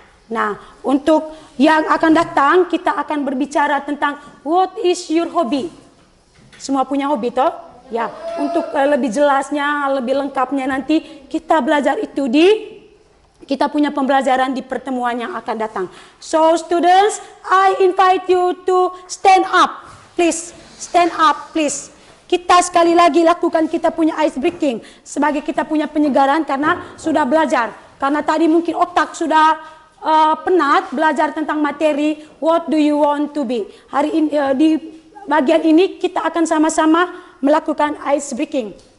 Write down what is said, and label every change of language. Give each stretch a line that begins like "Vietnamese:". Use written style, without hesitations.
Indonesian: Nah, untuk yang akan datang, kita akan berbicara tentang
English: what is your hobby.
Indonesian: Semua punya hobi toh? Ya, untuk lebih jelasnya, lebih lengkapnya nanti kita belajar itu di kita punya pembelajaran di pertemuan yang akan datang.
English: So students, I invite you to stand up. Please, stand up please.
Indonesian: Kita sekali lagi lakukan kita punya ice breaking sebagai kita punya penyegaran karena sudah belajar. Karena tadi mungkin otak sudah penat belajar tentang materi
English: what do you want to be.
Indonesian: Hari ini di bagian ini kita akan sama-sama melakukan ice breaking.